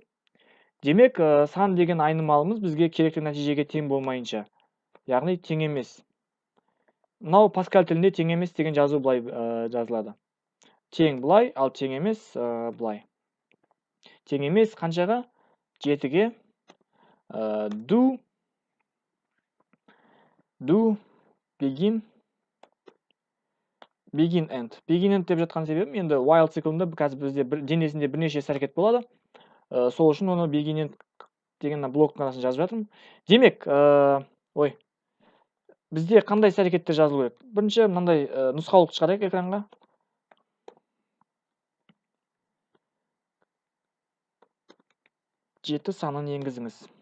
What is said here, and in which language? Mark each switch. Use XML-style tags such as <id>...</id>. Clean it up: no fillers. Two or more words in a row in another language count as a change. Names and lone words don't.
<kk>Демек, сан деген айнымалымыз бізге керекті нәтижеге тең болмайынша, яғни тең емес. Мынау Паскаль тілінде тең емес деген жазу былай жазылады. Тең былай, ал тең емес былай. Тең емес қаншаға? 7-ге</kk> <en>do begin end. Begin end</en> <kk>деп жатқан себебім, енді while циклында қазір бізде денесінде бірнеше әрекет болады. Сол үшін оны</kk> <en>begin end</en> <kk>деген блоктың арасында жазып жатырмын. Демек, бізде қандай әрекеттер жазылу керек? Бірінші мынандай нұсқаулық шығарайық экранға. Жеті санын енгізіңіз.</kk>